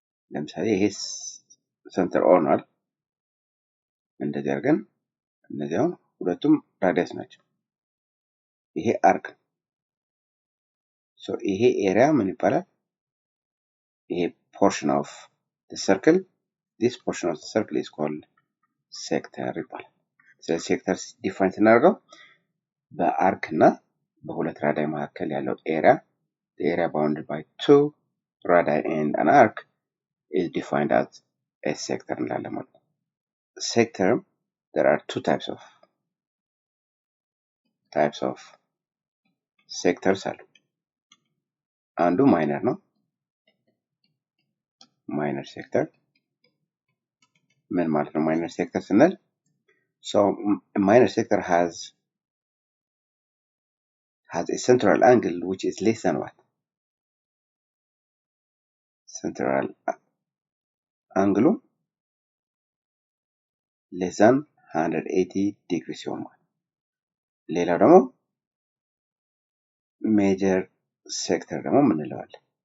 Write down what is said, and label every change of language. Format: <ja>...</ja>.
<am>ለምሳሌ ይሄ ሴንተር ኦርናል እንደዚህ አድርገን እነዚያው ሁለቱም ራዲየስ ናቸው። ይሄ አርክ so ይሄ ኤሪያ ምን ይባላል?</am> <en>ይሄ portion of the circle, this portion of the circle is called sector ይባላል።</en> <am>ስለዚህ ሴክተር ዲፋይን ስናደርገው በአርክ እና በሁለት ራዳይ መካከል ያለው ኤሪያ</am> <en>the area bounded by two radii and an arc is defined as a sector</en> <am>እንላለን ማለት ነው።</am> <en>Sector, there are two types of sectors አሉ።</en> <am>አንዱ ማይነር ነው። ማይነር ሴክተር ምን ማለት ነው? ማይነር ሴክተር ስንል</am> <en>so a minor sector has a central angle which is less than what? Central angle less than 180 degrees</en> <am>ሲሆን ማለት ሌላው ደግሞ ሜጀር ሴክተር ደግሞ ምን እንለዋለን?</am>